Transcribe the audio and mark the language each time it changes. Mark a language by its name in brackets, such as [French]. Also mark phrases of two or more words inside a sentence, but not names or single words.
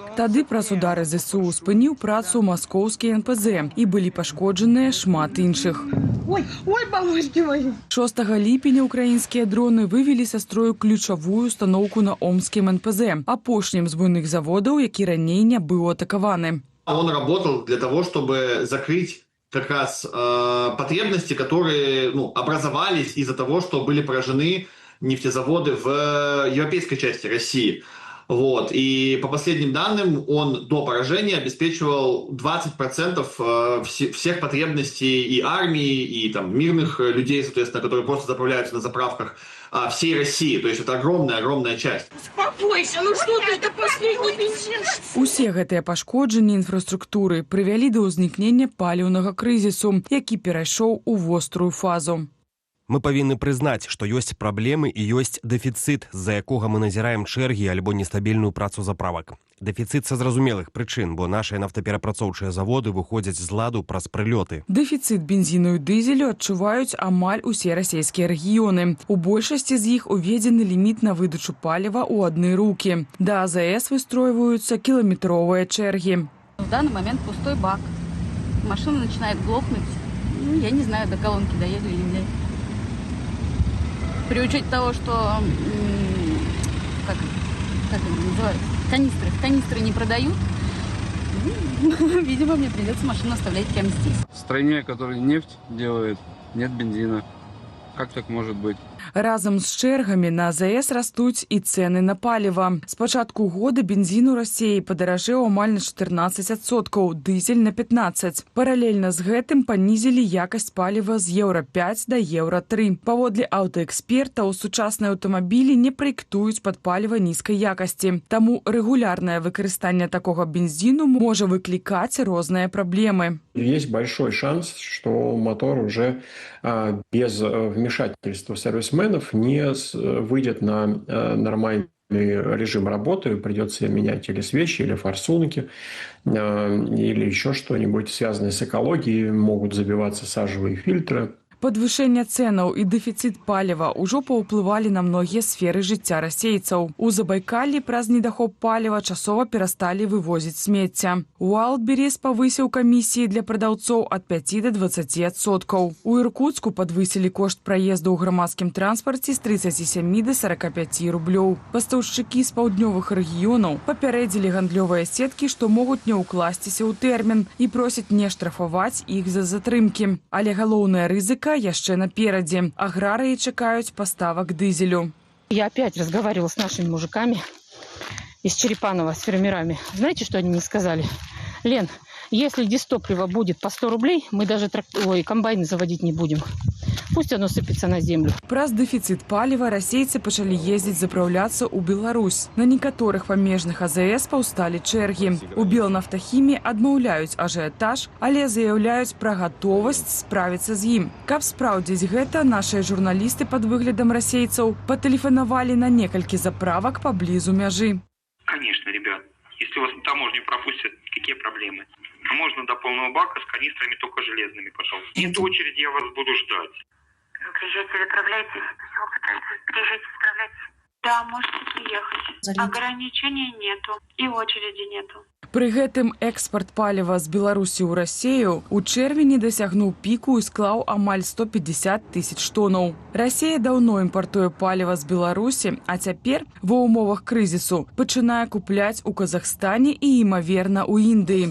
[Belarusian] Тады праз удары ЗСУ спыніў працу маскоўскі НПЗ і былі пашкоджаныя шмат іншых. 6 ліпеня украінскія дроны вывелі са строю ключавую установку на омскім НПЗ, апошнім з буйных заводаў, які раней не быў атакаваны. [Russian] Он работал для того, чтобы закрыть как раз потребности, которые образовались из-за того, что были поражены нефтезаводы в европейской части России. Вот. И по последним данным он до поражения обеспечивал 20% всех потребностей и армии, и там, мирных людей, соответственно, которые просто заправляются на заправках всей России. То есть это огромная часть. Успокойся, ну что ты, это последний бензин. [Belarusian] Усе гэтыя пашкоджанні інфраструктуры прывялі да ўзнікнення паліўнага крызісу, які перайшоў у вострую фазу. Мы павінны прызнаць, што ёсць праблемы і ёсць дэфіцыт, з-за якога мы назіраем чэргі альбо нестабільную працу заправак. Дэфіцыт са зразумелых прычын, бо нашыя нафтаперапрацоўчыя заводы выходзяць з ладу праз прылёты. Дэфіцыт бензіну і дызелю адчуваюць амаль усе расійскія рэгіёны. У большасці з іх уведзены ліміт на выдачу паліва ў адны рукі. Да АЗС выстройваюцца кіламетровыя чэргі. [Russian] В данный момент пустой бак. Машина начинает глохнуть. Я не знаю, до колонки доеду или нет. При учете того, что как это называется, канистры не продают, видимо, мне придется машину оставлять прямо здесь. В стране, которая нефть делает, нет бензина. Как так может быть? [Belarusian] Разам з чэргамі на АЗС растуць і цэны на паліва. З пачатку года бензін у Расіі падаражэў амаль на 14%, дызель на 15%. Паралельна з гэтым панізілі якасць паліва з еўра-5 да еўра-3. Паводле аўтаэкспертаў, сучасныя аўтамабілі не праектуюць пад паліва нізкай якасці. Таму рэгулярнае выкарыстанне такога бензіну можа выклікаць розныя праблемы. [Russian] Есть большой шанс, что мотор уже без вмешательства сервисменов не выйдет на нормальный режим работы, придется менять или свечи, или форсунки, или еще что-нибудь связанное с экологией, могут забиваться сажевые фильтры. [Belarusian] Падвышэнне цэнаў і дэфіцыт паліва ўжо паўплывалі на многія сферы жыцця расейцаў. У Забайкаллі праз недахоп паліва часова перасталі вывозіць смецця. Уайлдберріс павысіў камісіі для прадаўцоў ад 5 до 20%. У Іркуцку падвысілі кошт праезду ў грамадскім транспарце з 37 до 45 рублёў. Пастаўшчыкі з паўднёвых рэгіёнаў папярэдзілі гандлёвыя сеткі, што могуць не ўкласціся ў тэрмін і просяць не штрафаваць іх за затрымкі. Але галоўная рызыка яшчэ наперадзе. Аграрыі чакаюць паставак дызелю. [Russian] Я опять разговаривала с нашими мужиками из Черепанова, с фермерами. Знаете, что они мне сказали? Лен, если дистопливо будет по 100 рублей, мы даже комбайны заводить не будем. Пусть оно сыпется на землю. [Belarusian] Праз дэфіцыт паліва расейцы пачалі ездзіць запраўляцца ў Беларусь. На некаторых памежных АЗС паўсталі чэргі. У Белнафтахіме адмаўляюць ажыятаж, але заяўляюць пра гатовасць справіцца з ім. Каб спраўдзіць гэта, нашыя журналісты пад выглядам расейцаў патэлефанавалі на некалькі заправак паблізу мяжы. [Russian] Конечно, ребят. Если вас на таможню пропустят, какие проблемы? Можно до полного бака с канистрами только железными, пожалуйста. Нет очереди, я вас буду ждать. Вы приезжайте, заправляйтесь. Все, пытайтесь. Приезжайте, заправляйтесь. Да, можете приехать. Ограничений нету. И очереди нету. [Belarusian] Пры гэтым экспарт паліва з Беларусі ў Расею ў чэрвені дасягнуў піку і склаў амаль 150 тысяч тонаў. Расея даўно імпартуе паліва з Беларусі, а цяпер ва ўмовах крызісу пачынае купляць у Казахстане і, імаверна, у Індыі.